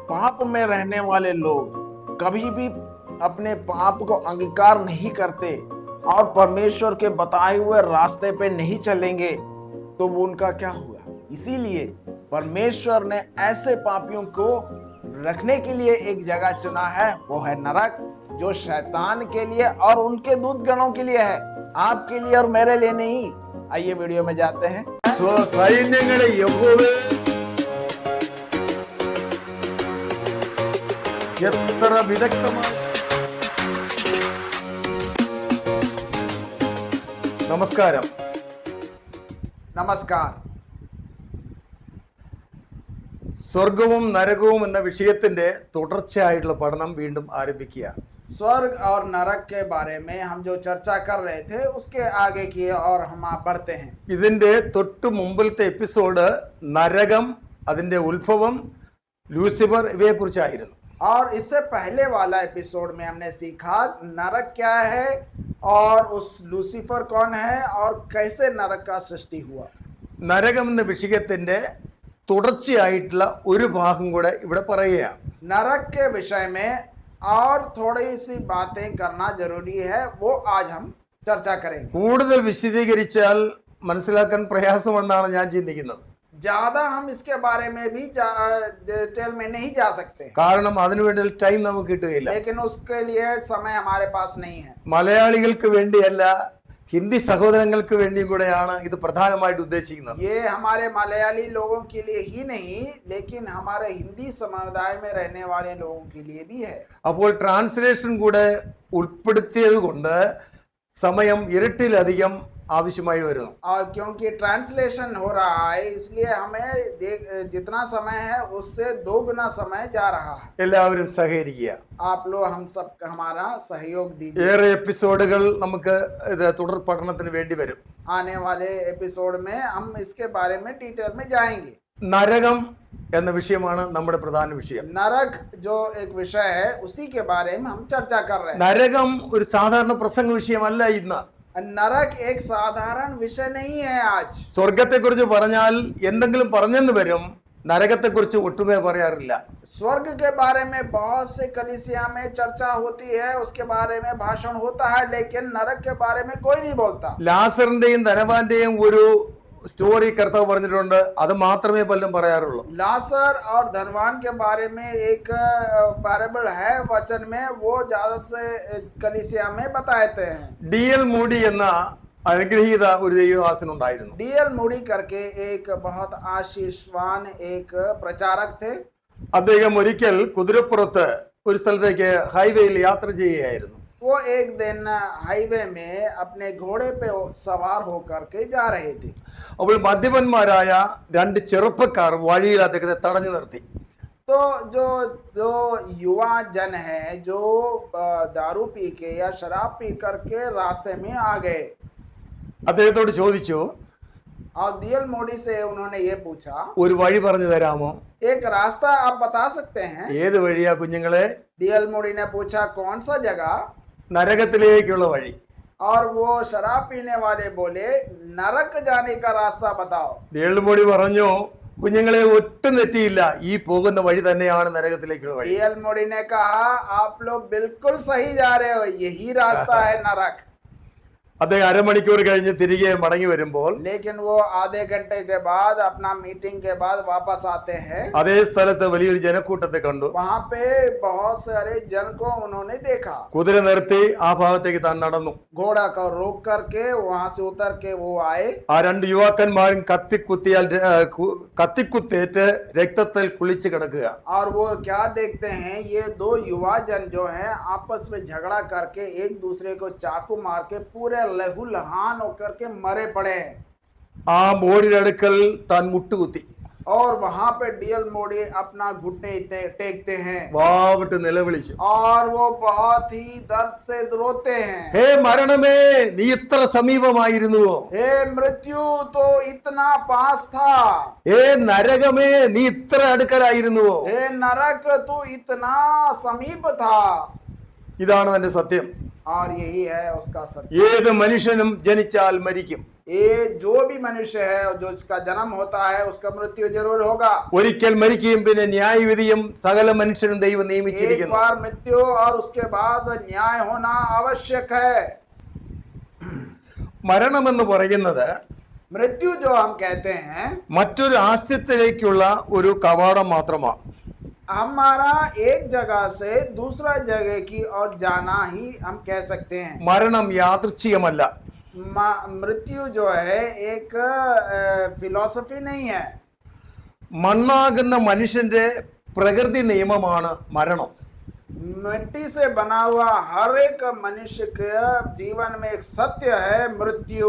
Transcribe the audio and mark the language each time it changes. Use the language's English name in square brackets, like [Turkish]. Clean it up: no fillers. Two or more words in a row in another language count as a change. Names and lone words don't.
[Hindi] पाप में रहने वाले लोग कभी भी अपने पाप को अंगीकार नहीं करते और परमेश्वर के बताए हुए रास्ते पे नहीं चलेंगे तो वो उनका क्या हुआ? इसीलिए परमेश्वर ने ऐसे पापियों को रखने के लिए एक जगह चुना है, वो है नरक, जो शैतान के लिए और उनके दूतगणों के लिए है, आपके लिए और मेरे लिए नहीं। आइए वीडियो में जाते हैं। [Malayalam] സൈന്യങ്ങളെ യഹോവേ എത്ര വിദഗ്ധമാണ്. നമസ്കാരം. [Hindi] നമസ്കാർ. [Malayalam] സ്വർഗവും നരകവും എന്ന വിഷയത്തിന്റെ തുടർച്ചയായിട്ടുള്ള പഠനം വീണ്ടും ആരംഭിക്കുകയാണ്. [Hindi] स्वर्ग और नरक के बारे में हम जो चर्चा कर रहे थे उसके आगे की और हम बढ़ते हैं। [Malayalam] ഇതിന്റെ തൊട്ട് മുമ്പിലത്തെ എപ്പിസോഡ് നരകം, അതിന്റെ ഉത്ഭവം, ലൂസിഫർ ഇവയെക്കുറിച്ചായിരുന്നു. [Hindi] और इससे पहले वाला एपिसोड में हमने सीखा नरक क्या है और उस लूसीफर कौन है और कैसे नरक का सृष्टि हुआ। [Malayalam] നരകം എന്ന വിഷയത്തിന്റെ തുടർച്ചയായിട്ടുള്ള ഒരു ഭാഗം കൂടെ ഇവിടെ പറയുകയാണ്. [Hindi] नरक के विषय में और थोड़ी सी बातें करना जरूरी है, वो आज हम चर्चा करेंगे। [Malayalam] കൂടുതൽ വിശദീകരിച്ചാൽ മനസ്സിലാക്കാൻ പ്രയാസമെന്നാണ് ഞാൻ ചിന്തിക്കുന്നത്. [Hindi] ज्यादा हम इसके बारे में भी डिटेल में नहीं जा सकते, [Malayalam] കാരണം അതിനുവേണ്ടി ടൈം നമുക്ക് കിട്ടുകയില്ല. [Hindi] लेकिन उसके लिए समय हमारे पास नहीं है। [Malayalam] മലയാളികൾക്ക് വേണ്ടിയല്ല, ഹിന്ദി സഹോദരങ്ങൾക്ക് വേണ്ടിയും കൂടെയാണ് ഇത് പ്രധാനമായിട്ട് ഉദ്ദേശിക്കുന്നത്. [Hindi] ये हमारे मलयाली लोगों के लिए ही नहीं, लेकिन हमारे हिंदी समुदाय में रहने वाले लोगों के लिए भी है। [Malayalam] അപ്പോൾ ട്രാൻസ്ലേഷൻ കൂടെ ഉൾപ്പെടുത്തിയത് കൊണ്ട് സമയം ഇരട്ടിലധികം ആവശ്യമായി വരുന്നു. [Hindi] और क्योंकि ट्रांसलेशन हो रहा है इसलिए हमें जितना समय है उससे 2 गुना समय जा रहा है। [Malayalam] എല്ലാവരും സഹകരിക്കുക. [Hindi] आप लोग हम सब हमारा सहयोग दीजिए। [Malayalam] ഏറെ എപ്പിസോഡുകൾ നമുക്ക് ഇത് തുടർ പഠനത്തിന് വേണ്ടി വരും. [Hindi] आने वाले एपिसोड में हम इसके बारे में डिटेल में जाएंगे। [Malayalam] നരകം എന്ന വിഷയമാണ് നമ്മുടെ പ്രധാന വിഷയം. [Hindi] नरक जो एक विषय है उसी के बारे में हम चर्चा कर रहे हैं। [Malayalam] നരകം ഒരു സാധാരണ പ്രസംഗ വിഷയമല്ല ഇന്ന്. [Hindi] नरक एक साधारण विषय नहीं है आज। [Malayalam] സ്വർഗത്തെക്കുറിച്ച് പറഞ്ഞാൽ എന്തെങ്കിലും പറഞ്ഞെന്ന് വരും, നരകത്തെക്കുറിച്ച് ഒട്ടുമേ പറയാറില്ല. [Hindi] स्वर्ग के बारे में बहुत से कलीसिया में चर्चा होती है, उसके बारे में भाषण होता है, लेकिन नरक के बारे में कोई नहीं बोलता। [Malayalam] ലാസറിന്റെയും ധനവാന്റെയും ഒരു സ്റ്റോറി കർത്താവ് പറഞ്ഞിട്ടുണ്ട്, അത് മാത്രമേ പലരും പറയാറുള്ളൂ. [Hindi] लासर और धनवान के बारे में एक पैराबल है वचन में, वो ज्यादा से कलीसिया में बताते हैं। [Malayalam] D.L. മൂഡി എന്ന അനുഗ്രഹീത ഒരു ദൈവദാസനുണ്ടായിരുന്നു. [Hindi] D.L. मूडी करके एक बहुत आशीषवान एक प्रचारक थे। [Malayalam] അദ്ദേഹം ഒരിക്കൽ കുതിരപ്പുറത്ത് ഒരു സ്ഥലത്തേക്ക് ഹൈവേയിൽ യാത്ര ചെയ്യുകയായിരുന്നു. [Hindi] वो एक दिन हाईवे में अपने घोड़े पे सवार होकर के जा रहे थे। [Malayalam] അപ്പോൾ മദ്യപന്മാരായ രണ്ട് ചെറുപ്പക്കാർ വഴിയിൽ അദ്ദേഹത്തെ തടഞ്ഞു നിർത്തി. [Hindi] तो जो जो युवा जन है जो दारू पी के या शराब पी करके रास्ते में आ गए, [Malayalam] അദ്ദേഹത്തോട് ചോദിച്ചു, [Hindi] और D.L. मोडी से उन्होंने ये पूछा, [Malayalam] ഒരു വഴി പറഞ്ഞു തരാമോ? [Hindi] एक रास्ता आप बता सकते हैं? [Malayalam] ഏത് വഴിയാ കുഞ്ഞുങ്ങളെ? [Hindi] D.L. मोडी ने पूछा कौन सा जगह? [Malayalam] നരകത്തിലേക്കുള്ള വഴി. [Hindi] और वो शराब पीने वाले बोले नरक जाने का रास्ता बताओ। [Malayalam] D.L. മൂഡി പറഞ്ഞു, കുഞ്ഞുങ്ങളെ ഒട്ടും തെറ്റിയില്ല, ഈ പോകുന്ന വഴി തന്നെയാണ് നരകത്തിലേക്കുള്ള വഴി. [Hindi] D.L. मोडी ने कहा आप लोग बिल्कुल सही जा रहे हो, यही रास्ता है नरक। [Malayalam] അദ്ദേഹം അരമണിക്കൂർ കഴിഞ്ഞ് തിരികെ മടങ്ങി വരുമ്പോൾ [Hindi] लेकिन वो आधे घंटे के बाद अपना मीटिंग के बाद वापस आते हैं, [Malayalam] അതേ സ്ഥലത്ത് വലിയൊരു ജനക്കൂട്ടത്തെ കണ്ടു. [Hindi] वहां पे बहुत सारे जन को उन्होंने देखा। [Malayalam] കുതിര നിർത്തി ആ ഭാഗത്തേക്ക് താൻ നടന്നു. [Hindi] घोड़ा को रोक करके वहां से उतर के वो आए। [Malayalam] ആ രണ്ട് യുവാക്കന്മാരും കത്തിക്കുത്തേറ്റ് രക്തത്തിൽ കുളിച്ച് കിടക്കുക. [Hindi] और वो क्या देखते हैं, ये 2 युवा जन जो हैं आपस में झगड़ा करके एक दूसरे को चाकू मार के पूरे लहू लहान होकर के मरे पड़े हैं। [Malayalam] ആ ബോഡിയുടെ അടുക്കൽ താൻ മുട്ടുകുത്തി. [Hindi] और वहां पे डीएल मोडी अपना घुटने टेकते हैं [Malayalam] വാവിട്ട് നിലവിളിച്ചു. [Hindi] और वो बहुत ही दर्द से रोते हैं। [Malayalam] ഹേ മരണമേ, നീ ഇത്ര സമീപമായിരുന്നുവോ? [Hindi] हे मृत्यु तो इतना पास था, [Malayalam] ഹേ നരകമേ, നീ ഇത്ര അടുക്കലായിരുന്നുവോ? [Hindi] हे नरक तू इतना समीप था। [Malayalam] ഇതാണ് എന്റെ സത്യം. [Hindi] और यही है उसका सत्य। [Malayalam] ഏത് മനുഷ്യനും ജനിച്ചാൽ മരിക്കും. [Hindi] ये जो भी मनुष्य है जो इसका जन्म होता है उसका मृत्यु जरूर होगा। [Malayalam] ഒരിക്കൽ മരിക്കുകയും പിന്നെ ന്യായവിധിയും സകല മനുഷ്യനും ദൈവം [Hindi] एक [Malayalam] നിയമിച്ചിരിക്കുന്നു. [Hindi] बार मृत्यु और उसके बाद न्याय होना आवश्यक है। [Malayalam] മരണമെന്ന് പറയുന്നത് [Hindi] मृत्यु जो हम कहते हैं [Malayalam] മറ്റൊരു ആസ്തിത്വത്തിലേക്കുള്ള ഒരു കവാടം മാത്രമാണ്. [Hindi] हमारा एक जगह से दूसरा जगह की और जाना ही हम कह सकते हैं। [Malayalam] മരണം യാദൃച്ഛികമല്ല. [Hindi] मृत्यु जो है एक फिलॉसफी नहीं है। [Malayalam] മണ്ണാകുന്ന മനുഷ്യന്റെ പ്രകൃതി നിയമമാണ് മരണം. [Hindi] मिट्टी से बना हुआ हर एक मनुष्य के जीवन में एक सत्य है मृत्यु।